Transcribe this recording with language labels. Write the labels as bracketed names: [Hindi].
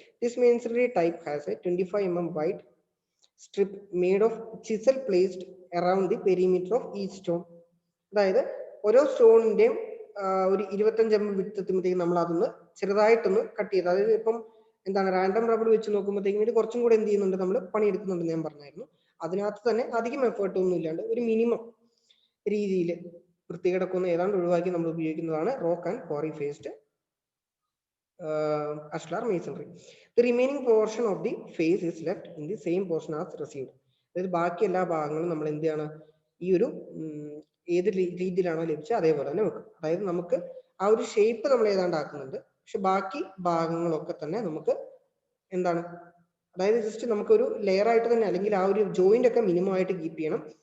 [English] This masonry type has a 25 mm wide strip made of chisel placed around the perimeter of each stone. [Malayalam] അതായത് ഓരോ സ്റ്റോണിന്റെയും ഒരു 25 mm width എത്തുമ്പോഴത്തേക്കും നമ്മൾ അതൊന്ന് ചെറുതായിട്ടൊന്ന് cut ചെയ്ത്, അതായത് ഇപ്പം എന്താണ് റാൻഡം റബ്ബർ വെച്ച് നോക്കുമ്പോഴത്തേക്കും ഇത് കുറച്ചും കൂടെ എന്ത് ചെയ്യുന്നുണ്ട്, നമ്മൾ പണിയെടുക്കുന്നുണ്ടെന്ന് ഞാൻ പറഞ്ഞായിരുന്നു. അതിനകത്ത് തന്നെ അധികം എഫേർട്ട് ഒന്നും ഇല്ലാണ്ട് ഒരു മിനിമം രീതിയിൽ വൃത്തികിടക്കുന്ന ഏതാണ്ട് ഒഴിവാക്കി നമ്മൾ ഉപയോഗിക്കുന്നതാണ് rock and quarry faced ashlar masonry. [English] The remaining portion of the face is left in the same portion as received. [Malayalam] അതായത് ബാക്കി എല്ലാ ഭാഗങ്ങളും നമ്മൾ എന്ത് ചെയ്യണം, ഈ ഒരു ഏത് രീതിയിലാണോ ലഭിച്ചത് അതേപോലെ തന്നെ വെക്കും. അതായത് നമുക്ക് ആ ഒരു ഷേപ്പ് നമ്മൾ ഏതാണ്ട് ആക്കുന്നുണ്ട്, പക്ഷെ ബാക്കി ഭാഗങ്ങളൊക്കെ തന്നെ നമുക്ക് എന്താണ്, അതായത് ജസ്റ്റ് നമുക്കൊരു ലെയർ ആയിട്ട് തന്നെ അല്ലെങ്കിൽ ആ ഒരു ജോയിന്റ് ഒക്കെ മിനിമം ആയിട്ട് കീപ്പ് ചെയ്യണം.